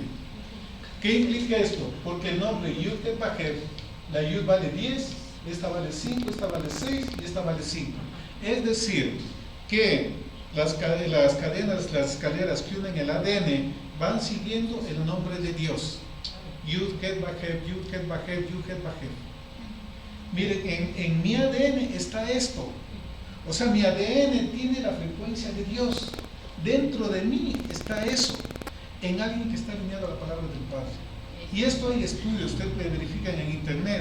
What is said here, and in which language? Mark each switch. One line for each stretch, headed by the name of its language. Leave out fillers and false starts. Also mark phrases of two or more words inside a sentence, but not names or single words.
Spanish: ¿Qué implica esto? Porque el nombre Yud Tet Vav, la Yud vale 10, esta vale 5, esta vale 6 y esta vale 5. Es decir, que las cadenas, las escaleras que unen el ADN van siguiendo el nombre de Dios. Yud Tet Vav, Yud Tet Vav, Yud Tet Vav. Miren, en mi ADN está esto. O sea, mi ADN tiene la frecuencia de Dios. Dentro de mí está eso. En alguien que está alineado a la palabra del Padre. Y esto hay estudios, ustedes pueden verificar en internet.